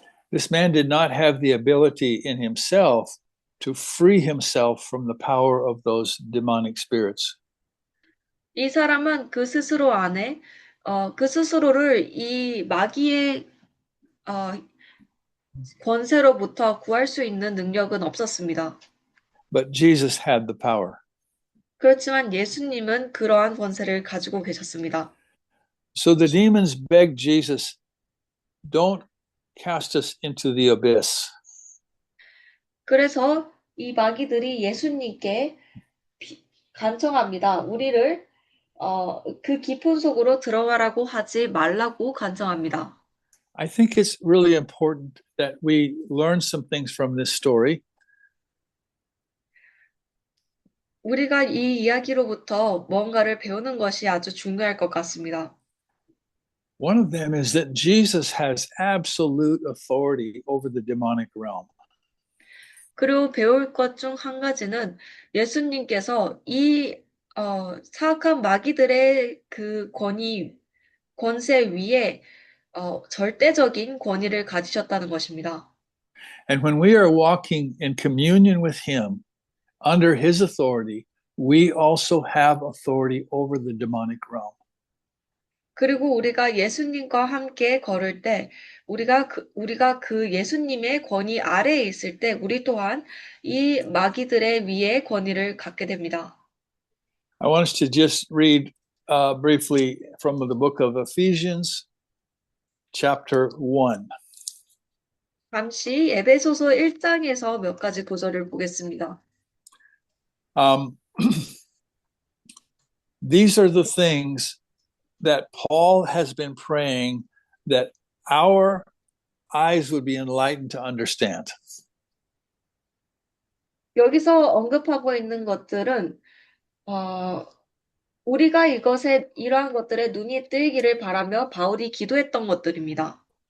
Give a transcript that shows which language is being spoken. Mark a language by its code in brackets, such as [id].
[en] This man did not have the ability in himself to free himself from the power of those demonic spirits. [ko] 이 사람은 그 스스로 안에 그 스스로를 이 마귀의 권세로부터 구할 수 있는 능력은 없었습니다. [en] But Jesus had the power. [ko] 그렇지만 예수님은 그러한 권세를 가지고 계셨습니다. [en] So the demons begged Jesus, don't cast us into the abyss. [ko] 그래서 이 마귀들이 예수님께 간청합니다. 우리를 그 깊은 속으로 들어가라고 하지 말라고 간청합니다. [en] I think it's really important that we learn some things from this story. [ko] 우리가 이 이야기로부터 뭔가를 배우는 것이 아주 중요할 것 같습니다. [en] One of them is that Jesus has absolute authority over the demonic realm. [ko] 그리고 배울 것 중 한 가지는 예수님께서 이 사악한 마귀들의 그 권세 위에 절대적인 권위를 가지셨다는 것입니다. [en] And when we are walking in communion with Him under His authority, we also have authority over the demonic realm. [ko] 그리고 우리가 예수님과 함께 걸을 때, 우리가 그 예수님의 권위 아래에 있을 때, 우리 또한 이 마귀들의 위에 권위를 갖게 됩니다. [en] I want us to just read briefly from the book of Ephesians, chapter 1. [ko] 잠시 에베소서 1장에서 몇 가지 구절을 보겠습니다. [en] These are the things that Paul has been praying that our eyes would be enlightened to understand. [ko] 여기서 언급하고 있는 것들은 우리가 이러한 것들에 눈이 뜨이기를 바라며 바울이 기도했던 것들입니다.